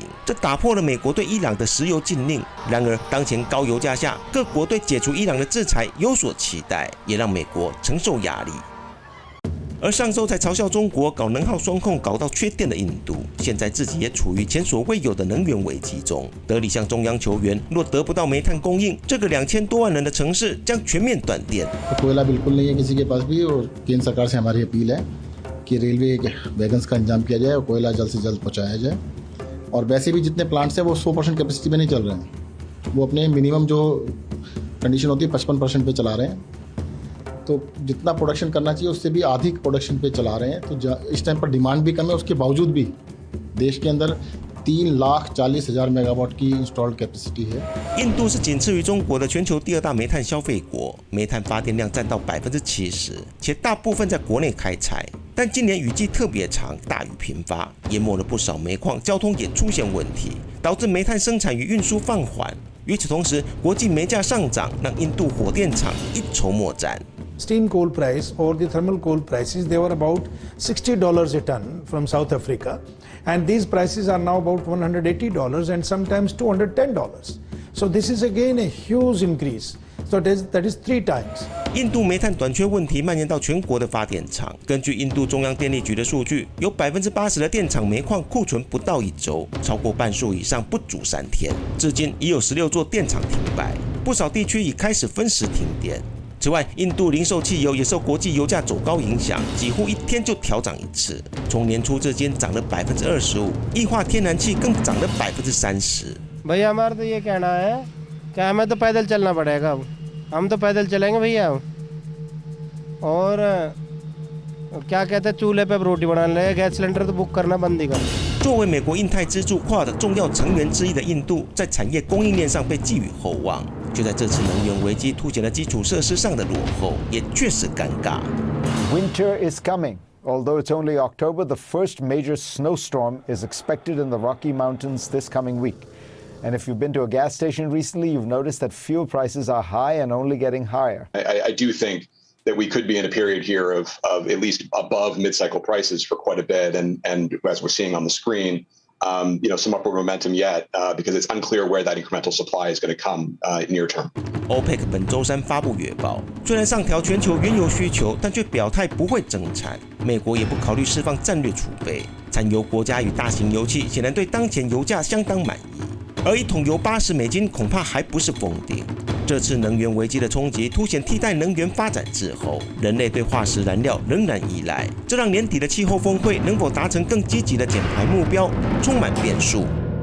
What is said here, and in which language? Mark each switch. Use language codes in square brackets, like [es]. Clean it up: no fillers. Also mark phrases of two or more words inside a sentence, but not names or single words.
[zh] 这打破了美国对伊朗的石油禁令。然而，当前高油价下，各国对解除伊朗的制裁有所期待，也让美国承受压力。而上周才嘲笑中国搞能耗双控搞到缺电的印度，现在自己也处于前所未有的能源危机中。德里向中央求援，若得不到煤炭供应，这个2000多万人的城市将全面断电。 [hi] कोयला बिल्कुल नहीं है किसी के पास भी और केंद्र सरकार से हमारी अपील है कि [en] railway wagons [hi] का इंतजाम किया जाए और कोयला जल्द से जल्द पहुंचाया जाए और वैसे भी जितने प्लांट्स हैं वो 100% कैपेसिटी में नहीं चल रहे हैं वो अपने मिनिमम जो कंडीशन होती है 55% पे चला रहे हैं तो जितना प्रोडक्शन करना चाहिए उससे भी अधिक प्रोडक्शन पे चला रहे हैं तो इस टाइम पर डिमांड भी कम है उसके बावजूद भी देश के अंदर 3,40,000 मेगावाट की [en] installed capacity [hi] है。 [zh] 印度是仅次于中国的全球第2大煤炭消费国，煤炭发电量占到70%，且大部分在国内开采。但今年雨季特别长，大雨频发，淹没了不少煤矿，交通也出现问题，导致煤炭生产与运输放缓。与此同时，国际煤价上涨，让印度火电厂一筹莫展。 [en] Steam coal price or the thermal coal prices, they were about $60 a ton from South Africa. And these prices are now about $180 and sometimes $210. So this is again a huge increase. So that is 3 times. [zh] 印度煤炭短缺问题蔓延到全国的发电厂。根据印度中央电力局的数据，有80%的电厂煤矿库存不到1周，超过半数以上不足3天。至今已有16座电厂停摆，不少地区已开始分时停电。此外，印度零售汽油也受国际油价走高影响，几乎1天就调涨1次。从年初至今涨了25%，液化天然气更涨了30%。 [hi] भैया हमारा तो ये कहना है कि हमें तो पैदल चलना पड़ेगा अब हम तो पैदल चलेंगे भैया और क्या कहते हैं चूल्हे पे रोटी बनाने लगे गैस सिलेंडर तो बुक करना बंद ही कर。 [zh] 作为美国印太支柱 Quad 重要成员之一的印度，在产业供应链上被寄予厚望。就在这次能源危机凸显了基础设施上的落后，也确实尴尬。 [en] Winter is coming. Although it's only October, the first major snowstorm is expected in the Rocky Mountains this coming week. And if you've been to a gas station recently, you've noticed that fuel prices are high and only getting higher. I do think that we could be in a period here of at least above mid-cycle prices for quite a bit. And as we're seeing on the screen, some upward momentum yet because it's unclear where that incremental supply is going to come near term. [zh] OPEC 本周三发布月报，虽然上调全球原油需求，但却表态不会增产。美国也不考虑释放战略储备。产油国家与大型油企显然对当前油价相当满意，而一桶油$80恐怕还不是封顶。这次能源危机的冲击凸显替代能源发展滞后，人类对化石燃料仍然依赖，这让年底的气候峰会能否达成更积极的减排目标充满变数。